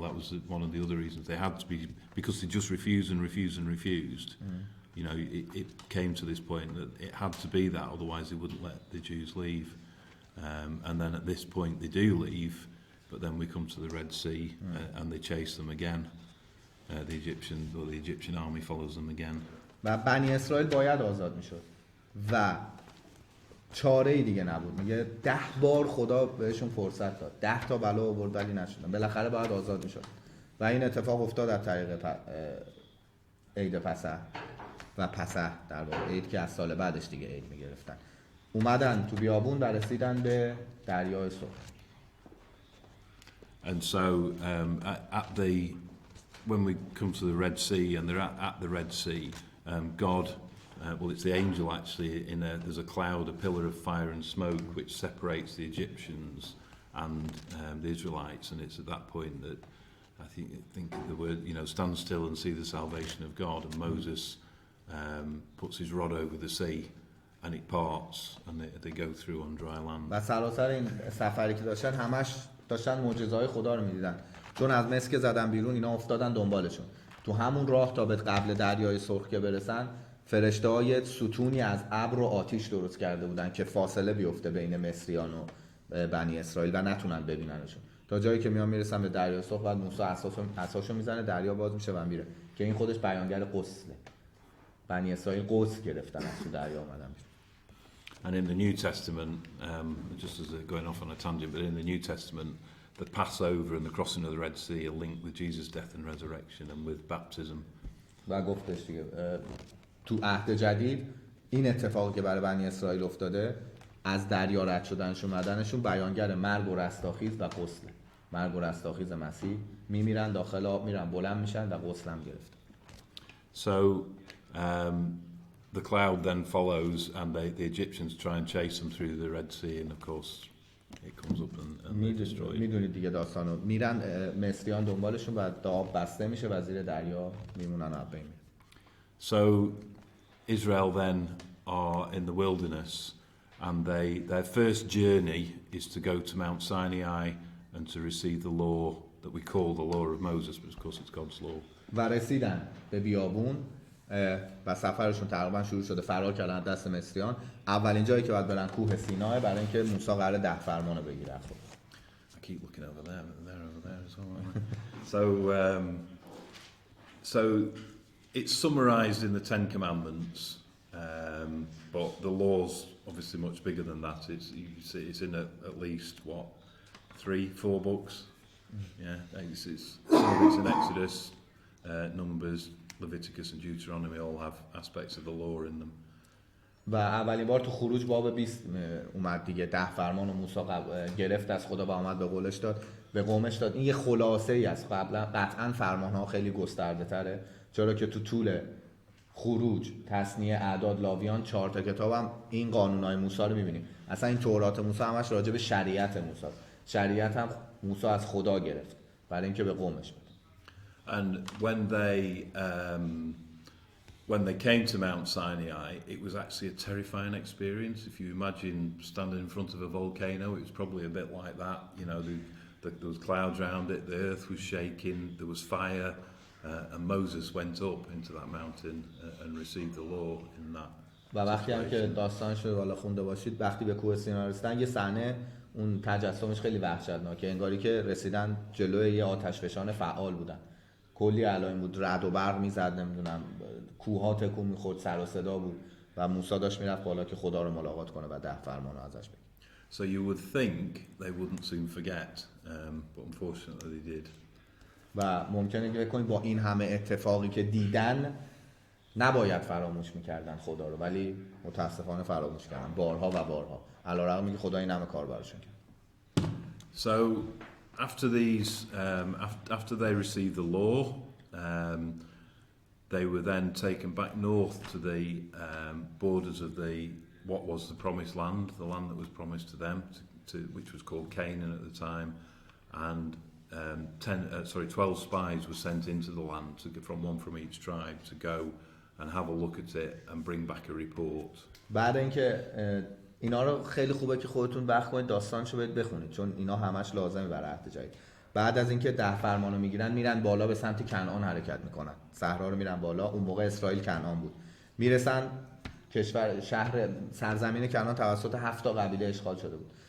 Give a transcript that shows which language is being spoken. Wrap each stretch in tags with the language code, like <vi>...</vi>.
<en>That was one of the other reasons. They had to be, because they just refused and refused and refused. You know, it came to this point that it had to be that, otherwise they wouldn't let the Jews leave. And then at this point they do leave, but then we come to the Red Sea and they chase them again. The Egyptian army follows them again.</en> <fa>و بنی اسرائیل باید آزاد میشد و چاره‌ای دیگه نبود. میگه 10 بار خدا بهشون فرصت داد، 10 تا بلا آورد ولی نشدن. بالاخره باید آزاد میشد و این اتفاق افتاد از طریق عید پسح و پسح در واقع عید که از سال بعدش دیگه عید میگرفتن. اومدن تو بیابون و رسیدن به دریای سرخ.</fa> <en>And so when we come to the Red Sea and they're at the Red Sea, God, well, it's the angel actually. There's a cloud, a pillar of fire and smoke, which separates the Egyptians and the Israelites. And it's at that point that I think the word, you know, stand still and see the salvation of God. And Moses puts his rod over the sea, and it parts, and they go through on dry land.</en> <fa>و سراسر این سفری که داشتن همش داشتن معجزه‌های خدا رو می‌دیدن. چون از مصر که زدن بیرون اینا افتادن دنبالشون. تو همون راه تا به قبل دریای سرخ که برسن فرشته‌های ستونی از ابر و آتش درست کرده بودن که فاصله بیفته بین مصریان و بنی اسرائیل و نتونن ببیننشون. تا جایی که میرسن به دریای سرخ بعد موسی اساسو میزنه دریا باز میشه و میره که این خودش بیانگر غسله. بنی اسرائیل غسل گرفتن از تو دریا اومدن.</fa> <en>And in the New Testament, just as going off on a tangent, but in the New Testament, the Passover and the crossing of the Red Sea are linked with Jesus' death and resurrection and with baptism.</en> <fa>و گفتش دیگه تو عهد جدید این اتفاقی که برای بنی اسرائیل افتاده از دریا رد شدنشون اومدنشون بیانگر مرگ و رستاخیز و غسل، مرگ و رستاخیز مسیح، میمیرن داخل آب، میرن بلند میشن و غسل هم گرفتن.</fa> <en>So the cloud then follows, and the Egyptians try and chase them through the Red Sea, and of course it comes up and they're destroyed.</en> <fa>میدونید دیگه داستانو، میرن مصریان دنبالشون و آب بسته میشه و زیر دریا میمونن و بین.</fa> <en>So Israel then are in the wilderness, and their first journey is to go to Mount Sinai and to receive the law that we call the law of Moses, but of course it's God's law.</en> <fa>و رسیدن به بیابون و سفرشون تقریبا شروع شده، فرار کردن دست مصریان. اولین جایی که باید برن کوه سینای برای اینکه موسی قراره 10 فرمانو بگیره.</fa> <en>I keep looking over there, over there as well. So it's summarised in the Ten Commandments, but the law's obviously much bigger than that. It's in at least 3-4 books. Yeah, it's in Exodus, Numbers, Leviticus and Deuteronomy all have aspects of the law in them.</en> <fa>و اولین بار تو خروج باب 20 اومد دیگه، 10 فرمان و موسی گرفت از خدا و اومد به قولش داد، به قومش داد. این یه خلاصه ای است. قطعا فرمان ها خیلی گسترده تره، چرا که تو طول خروج، تثنیه، اعداد، لاویان 4 تا کتابم این قانونای موسی رو می‌بینیم. اصلا این تورات موسی همش راجع به شریعت موسی. شریعت هم موسی از خدا گرفت برای اینکه به قومش بده.</fa> <en>And when they came to Mount Sinai, it was actually a terrifying experience. If you imagine standing in front of a volcano, it was probably a bit like that. You know, there was clouds around it, the earth was shaking, there was fire, and Moses went up into that mountain and received the law in that.</en> <fa>و وقتی هم که داستانش رو بالا خونده باشید، وقتی به کوه سینا رسیدن، یه صحنه اون تجسمش خیلی وحشتناکه، انگاری که رسیدن جلوی یه آتشفشان فعال بودن. کلی علائم بود، رعد و برق میزد، نمیدونم کوه‌ها تکون میخورد، سر و صدا بود و موسی داشت میرفت بالا که خدا رو ملاقات کنه و 10 فرمان رو ازش بگیره.</fa> <en>So you would think they wouldn't soon forget, but unfortunately they did.</en> <fa>و ممکنه که بکنید با این همه اتفاقی که دیدن نباید فراموش میکردن خدا رو، ولی متاسفانه فراموش کردن بارها و بارها، علیرغم اینکه خدا این همه کار براشون کرد.</fa> <en>So after after they received the law, they were then taken back north to the borders of what was the promised land, the land that was promised to them, which was called Canaan at the time, and 12 spies were sent into the land from each tribe to go and have a look at it and bring back a report.</en> <fa>بعد اینکه اینا رو خیلی خوبه که خودتون وقت کنید داستانشو برید بخونید، چون اینا همش لازمه برای عهد جدید. بعد از اینکه 10 فرمانو میگیرن، میرن بالا به سمت کنعان حرکت میکنن. صحرا رو میرن بالا، اون موقع اسرائیل کنعان بود. میرسن شهر سرزمین کنعان توسط 7 تا قبیله اشغال شده بود.</fa>